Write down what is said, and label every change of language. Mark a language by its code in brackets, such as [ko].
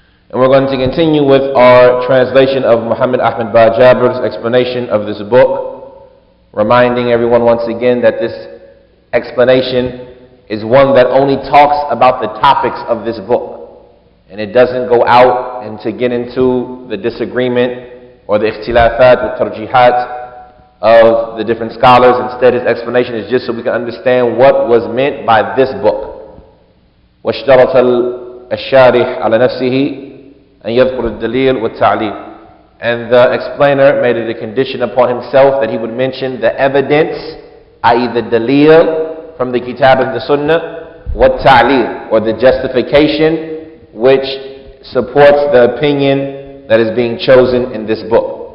[en] And we're going to continue with our translation of Muhammad Ahmad ba Jabir's explanation of this book, reminding everyone once again that this explanation is one that only talks about the topics of this book. And it doesn't go out and to get into the disagreement or the ikhtilafat or tarjihat of the different scholars. Instead, his explanation is just so we can understand what was meant by this book. [ar] واشترط الشارح على نفسه أن يذكر الدليل والتعليل. [en] And the explainer made it a condition upon himself that he would mention the evidence, i.e. the daleel from the kitab and the sunnah, wat-ta'leel, or the justification which supports the opinion that is being chosen in this book.